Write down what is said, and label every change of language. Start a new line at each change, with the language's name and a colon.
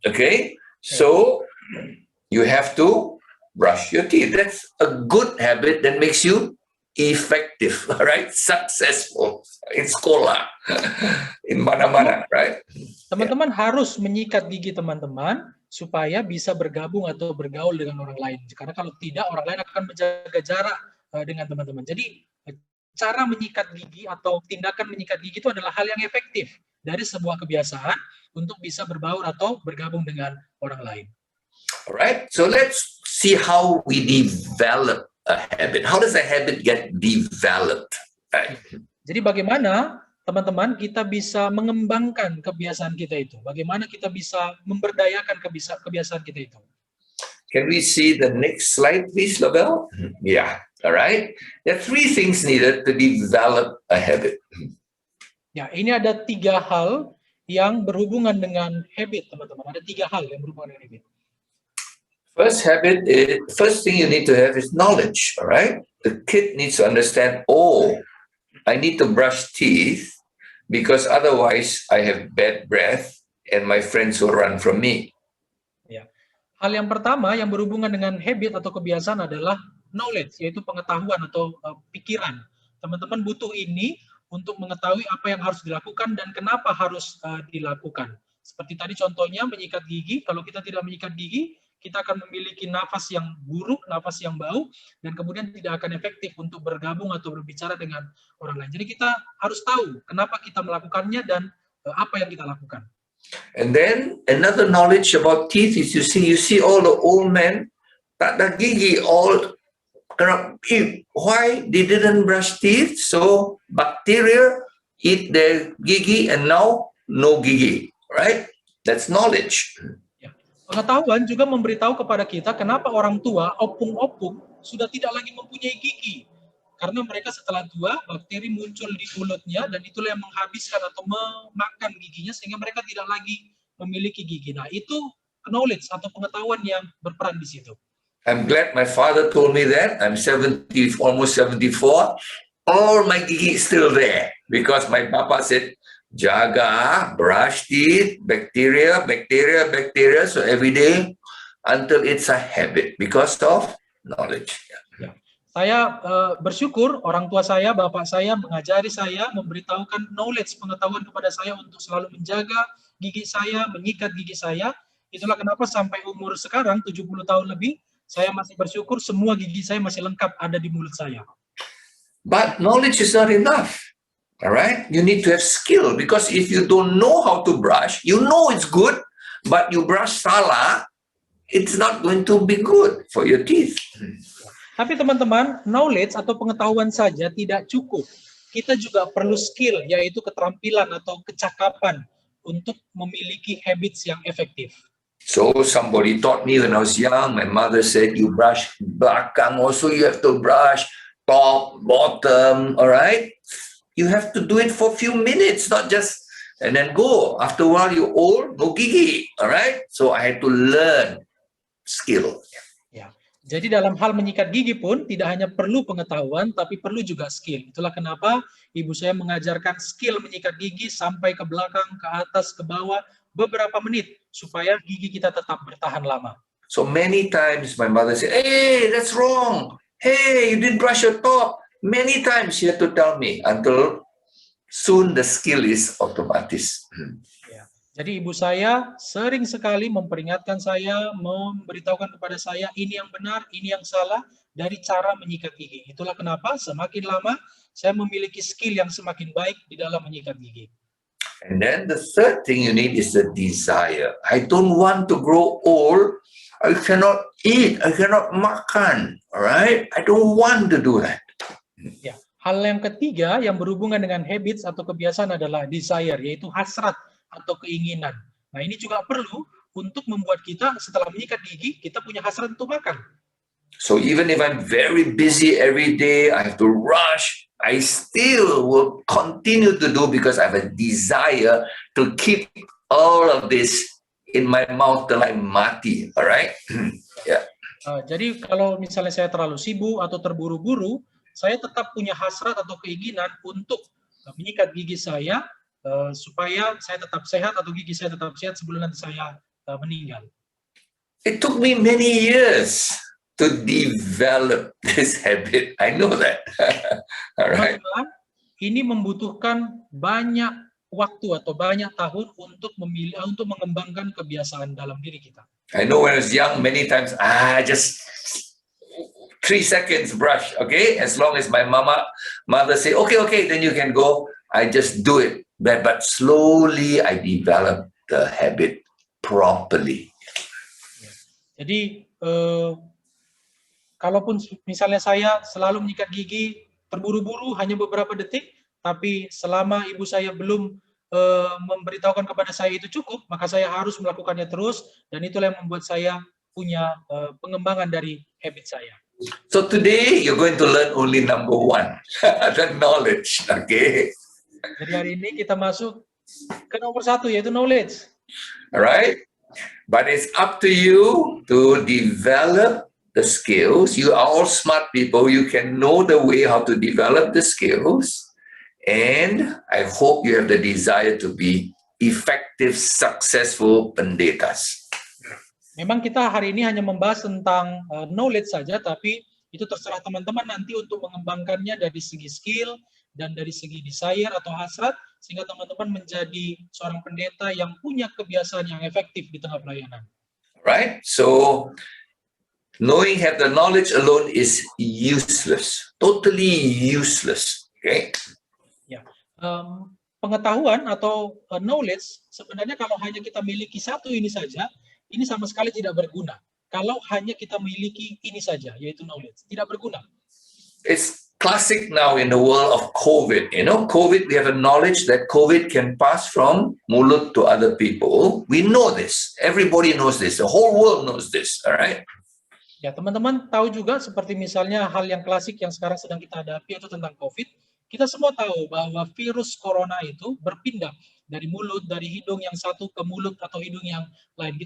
English: Okay, so you have to brush your teeth. That's a good habit that makes you effective, all right? Successful in sekolah, in mana-mana, right?
Indonesian: Teman-teman harus menyikat gigi teman-teman supaya bisa bergabung atau bergaul dengan orang lain. Karena kalau tidak, orang lain akan menjaga jarak dengan teman-teman. Jadi cara menyikat gigi atau tindakan menyikat gigi itu adalah hal yang efektif dari sebuah kebiasaan untuk bisa berbaur atau bergabung dengan orang lain.
English: Alright, so let's see how we develop a habit. How does a habit get developed? Right?
Indonesian: Jadi bagaimana teman-teman kita bisa mengembangkan kebiasaan kita itu? Bagaimana kita bisa memberdayakan kebiasaan kita itu?
English: Can we see the next slide, please, Labelle? Yeah, all right. There are 3 things needed to develop a habit.
Indonesian: Ya, ini ada 3 hal yang berhubungan dengan habit, teman-teman. Ada 3 hal yang berhubungan dengan habit.
English: First thing you need to have is knowledge, all right? The kid needs to understand, oh, I need to brush teeth because otherwise I have bad breath and my friends will run from me.
Indonesian: Ya. Hal yang pertama yang berhubungan dengan habit atau kebiasaan adalah knowledge, yaitu pengetahuan atau pikiran. Teman-teman butuh ini untuk mengetahui apa yang harus dilakukan dan kenapa harus dilakukan. Seperti tadi contohnya menyikat gigi, kalau kita tidak menyikat gigi, kita akan memiliki nafas yang buruk, nafas yang bau, dan kemudian tidak akan efektif untuk bergabung atau berbicara dengan orang lain. Jadi kita harus tahu kenapa kita melakukannya dan apa yang kita lakukan.
English: And then another knowledge about teeth is you see all the old men,
Indonesian: tak ada gigi,
English: all cannot eat. Why? They didn't brush teeth, so bacteria eat their gigi and now no gigi, right? That's knowledge.
Indonesian: Pengetahuan juga memberitahu kepada kita kenapa orang tua, opung-opung, sudah tidak lagi mempunyai gigi. Karena mereka setelah tua, bakteri muncul di mulutnya, dan itulah yang menghabiskan atau memakan giginya, sehingga mereka tidak lagi memiliki gigi. Nah, itu knowledge atau pengetahuan yang berperan di situ.
English: I'm glad my father told me that. I'm almost 74. All my gigi is still there because my papa said, jaga, brush teeth, bacteria. So every day until it's a habit because of knowledge.
Indonesian: Ya. Saya bersyukur orang tua saya, bapak saya mengajari saya, memberitahukan knowledge, pengetahuan kepada saya untuk selalu menjaga gigi saya, menyikat gigi saya. Itulah kenapa sampai umur sekarang 70 tahun lebih, saya masih bersyukur semua gigi saya masih lengkap ada di mulut saya.
English: But knowledge is not enough. All right, you need to have skill because if you don't know how to brush, you know it's good, but you brush salah, it's not going to be good for your teeth.
Indonesian: Tapi teman-teman, knowledge atau pengetahuan saja tidak cukup. Kita juga perlu skill, yaitu keterampilan atau kecakapan untuk memiliki habits yang efektif.
English: So somebody taught me when I was young, my mother said, you brush belakang, also you have to brush top, bottom, all right? You have to do it for a few minutes, not just, and then go. After a while, you're old, no gigi, all right? So I had to learn skill.
Indonesian: Ya, jadi dalam hal menyikat gigi pun tidak hanya perlu pengetahuan, tapi perlu juga skill. Itulah kenapa ibu saya mengajarkan skill menyikat gigi sampai ke belakang, ke atas, ke bawah, beberapa menit, supaya gigi kita tetap bertahan lama.
English: So many times my mother said, hey, that's wrong. Hey, you didn't brush your top. Many times she had to tell me until soon the skill is automatis.
Indonesian: Ya. Jadi ibu saya sering sekali memperingatkan saya, memberitahukan kepada saya ini yang benar, ini yang salah dari cara menyikat gigi. Itulah kenapa semakin lama saya memiliki skill yang semakin baik di dalam menyikat gigi.
English: And then the third thing you need is the desire. I don't want to grow old. I cannot eat. I cannot makan. All right? I don't want to do that.
Indonesian: Ya, hal yang ketiga yang berhubungan dengan habits atau kebiasaan adalah desire, yaitu hasrat atau keinginan. Nah, ini juga perlu untuk membuat kita setelah menyikat gigi, kita punya hasrat untuk makan.
English: So even if I'm very busy every day, I have to rush, I still will continue to do because I have a desire to keep all of this in my mouth till I mati. All right? Yeah.
Indonesian: Jadi kalau misalnya saya terlalu sibuk atau terburu-buru, saya tetap punya hasrat atau keinginan untuk menyikat gigi saya supaya saya tetap sehat atau gigi saya tetap sehat sebelum nanti saya meninggal.
English: It took me many years to develop this habit. I know that. All right.
Indonesian: Teman-teman, ini membutuhkan banyak waktu atau banyak tahun untuk mengembangkan kebiasaan dalam diri kita.
English: I know when I was young, many times, just 3 seconds brush, okay? As long as my mother say, okay, then you can go. I just do it. But slowly I developed the habit properly.
Indonesian: Jadi, kalaupun misalnya saya selalu menyikat gigi, terburu-buru hanya beberapa detik, tapi selama ibu saya belum memberitahukan kepada saya itu cukup, maka saya harus melakukannya terus, dan itulah yang membuat saya punya pengembangan dari habit saya.
English: So today you're going to learn only number 1, the knowledge, okay?
Indonesian: Jadi hari ini kita masuk ke nomor 1, yaitu knowledge.
English: Alright? But it's up to you to develop the skills. You are all smart people. You can know the way how to develop the skills. And I hope you have the desire to be effective, successful pendetas.
Indonesian: Memang kita hari ini hanya membahas tentang knowledge saja, tapi itu terserah teman-teman nanti untuk mengembangkannya dari segi skill dan dari segi desire atau hasrat, sehingga teman-teman menjadi seorang pendeta yang punya kebiasaan yang efektif di tengah pelayanan.
English: Right? So, have the knowledge alone is useless. Totally useless. Okay?
Indonesian: Pengetahuan atau knowledge, sebenarnya kalau hanya kita miliki satu ini saja, ini sama sekali tidak berguna. Kalau hanya kita miliki ini saja, yaitu knowledge, tidak berguna.
English: It's classic now in the world of COVID. You know, COVID, we have a knowledge that COVID can pass from mulut to other people. We know this. Everybody knows this. The whole world knows this. All right?
Indonesian: Ya, teman-teman tahu juga seperti misalnya hal yang klasik yang sekarang sedang kita hadapi, itu tentang COVID. Kita semua tahu bahwa virus corona itu berpindah dari mulut, dari hidung yang satu ke mulut atau hidung yang lain.